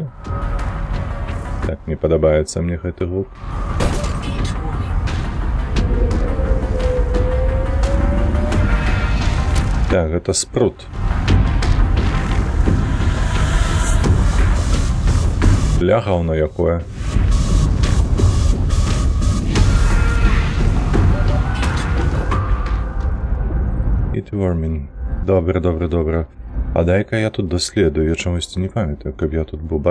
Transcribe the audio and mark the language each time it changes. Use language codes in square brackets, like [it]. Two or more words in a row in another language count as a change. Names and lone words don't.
[be] Так, не падабаецца мне гэты гук. Так, гэта спрут. Бля, гаўно якое. Eatworming. [uk] Добре, добре, добре. [be] А дай-ка я тут даследую, я чамусьці не памятаю, каб я тут быў.